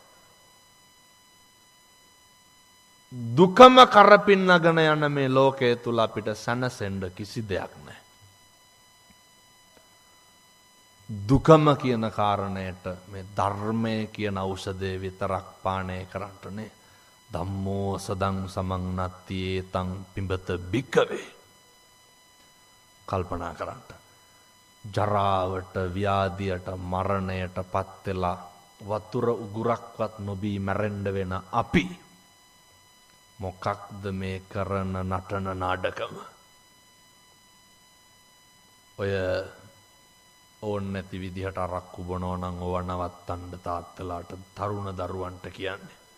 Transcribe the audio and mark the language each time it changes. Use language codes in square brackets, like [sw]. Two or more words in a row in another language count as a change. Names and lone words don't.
[si] දුකම කරපින්නගෙන යන මේ ලෝකයේ තුල අපිට සැනසෙන්න කිසි දෙයක් නැහැ. දුකම කියන කාරණයට මේ ධර්මය කියන ඖෂධය විතරක් පානය කරන්නනේ. [pi] ධම්මෝ සදං සමං නත්ති ඒතං පිඹත භික්ඛවේ. [si] කල්පනා කරන්න. ජරාවට, ව්‍යාධියට, මරණයට පත් වෙලා වතුර උගුරක්වත් නොබී මැරෙන්න වෙන අපි මොකක්ද මේ කරන නටන නාඩගම? ඔය ඕන් නැති විදිහට අරක්කු බොනවා නම් ඕව නවත්තන්න තාත්තලාට, තරුණ දරුවන්ට කියන්නේ.